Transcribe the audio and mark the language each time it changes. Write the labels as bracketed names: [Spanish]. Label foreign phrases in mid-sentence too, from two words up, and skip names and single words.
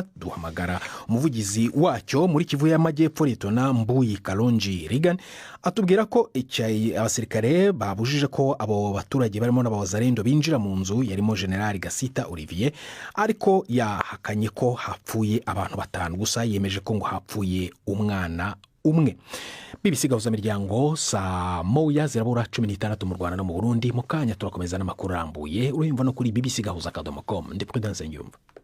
[Kinyarwanda] Duhamagara umuvugizi wacyo muri Kivu y'Amajyepfo Litona Mbuyi Kalonji Regan, atubwira ko abasirikare babujije ko abo baturage barimo n'abazalendo binjira mu nzu yarimo General Gasita Olivier, ariko yahakanye ko hapfuye abantu 5 gusa. Yemeje ko ngo hapfuye umwana umwe. BBC Gahuza Miryango, saa 1:16 mu Rwanda no mu Burundi. Mu kanya turakomeza n'amakuru arambuye urumva no kuri bbcgahuza.com. Ndi Prudence Nsengiyumva.